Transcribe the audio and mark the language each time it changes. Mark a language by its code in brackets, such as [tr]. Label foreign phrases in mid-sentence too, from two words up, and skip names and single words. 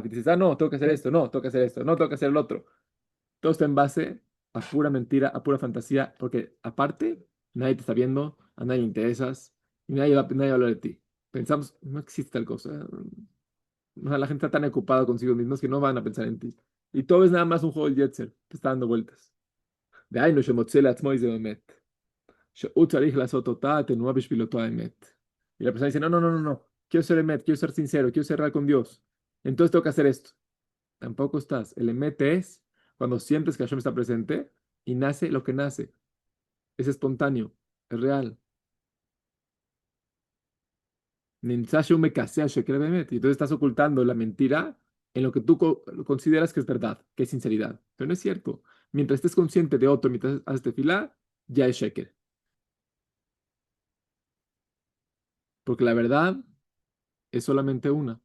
[es] Y dices, no, tengo que hacer esto, no, tengo que hacer esto, no, tengo que hacer el otro. Todo está en base a pura mentira, a pura fantasía, porque aparte, nadie te está viendo, a nadie le interesas, y nadie va a hablar de ti. Pensamos, no existe tal cosa. O sea, la gente está tan ocupada consigo mismos que no van a pensar en ti. Y todo es nada más un juego del Yetzer, te está dando vueltas. [he] דהיינו שמוצא לעצמו איזה אמת, שהוא צריך לעשות אותה, תנועה בשביל אותו האמת. [es] Y la persona dice, no, no, no, no, no, quiero ser emet, quiero ser sincero, quiero ser real con Dios. Entonces tengo que hacer esto. Tampoco estás. El emet es cuando sientes que Hashem está presente y nace lo que nace. Es espontáneo, es real. [he] נמצא השם מכסה שקר באמת. [es] Y entonces estás ocultando la mentira en lo que tú consideras que es verdad, que es sinceridad. Pero no es cierto. Mientras estés consciente de otro, mientras haces tefilá, ya es sheker. Porque la verdad es solamente una.